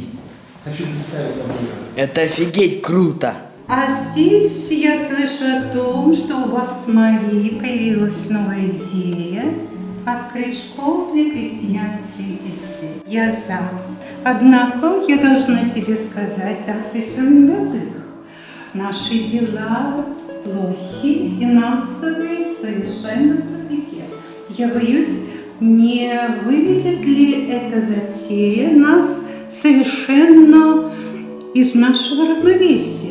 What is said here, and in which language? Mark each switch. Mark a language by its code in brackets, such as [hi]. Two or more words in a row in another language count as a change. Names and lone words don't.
[ru] Хочу представить вам ее. Это офигеть круто! А здесь я слышу о том, что у вас с Марией появилась новая идея открыть школу для крестьянских детей. Я за. Однако я должна тебе сказать, [de] das ist unmöglich. [ru] Наши дела плохи, финансовые совершенно тупике. Я боюсь, не выведет ли эта затея нас совершенно из нашего равновесия.